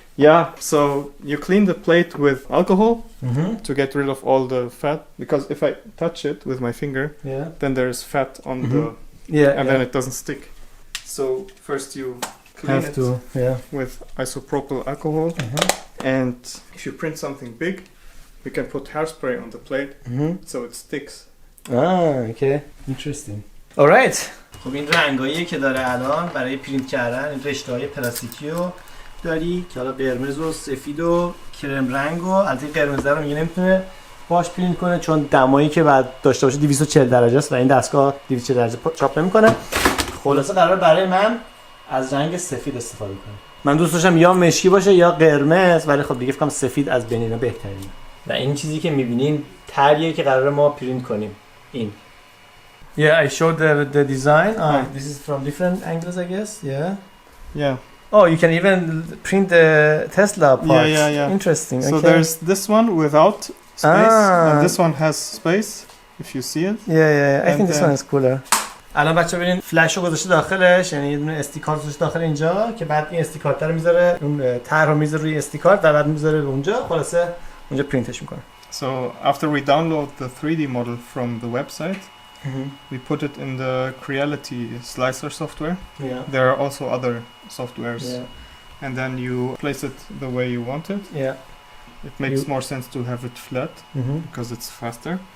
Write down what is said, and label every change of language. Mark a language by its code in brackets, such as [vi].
[en] Yeah, so you clean the plate with alcohol to get rid of all the fat, because if I touch it with my finger, then there is fat on the and then it doesn't stick. So first you clean it with isopropyl alcohol, and if you print something big, you can put hairspray on the plate so it sticks. Okay. Interesting. Alright. [fa] خب این رنگایی که داره الان برای پرینت کردن این رشته‌های پلاستیکی رو داری که حالا قرمز و سفید و کرم رنگ و البته قرمز رو میگه نمیتونه باش پرینت کنه چون دمایی که بعد داشته باشه 240 درجه است و این دستگاه 240 درجه چاپ نمیکنه. خلاصه قراره برای من از رنگ سفید استفاده کنم. من دوست داشتم یا مشکی باشه یا قرمز ولی خب دیگه فکر کنم سفید از بین اینا بهترینه. و این چیزی که میبینین طریه که قراره ما پرینت کنیم. این. [en] Yeah, I showed the design. This is from different angles, I guess. Yeah. Oh, you can even print the Tesla parts. Yeah. Interesting. So there's this one without space, and this one has space. If you see it. Yeah. I think this one is cooler. [fa] الان بچه‌ها ببینید فلش رو گذاشته داخلش یعنی یه دونه استی کارت گذاشته داخل اینجا که بعد این استی کارت رو میذاره اون طرح رو میذاره روی استی کارت و بعد میذاره اونجا خلاصه اونجا پرینتش میکنه. [en] So after we download the 3D model from the website, we put it in the Creality slicer software. There are also other softwares. And then you place it the way you want it. It makes more sense to have it flat because it's faster.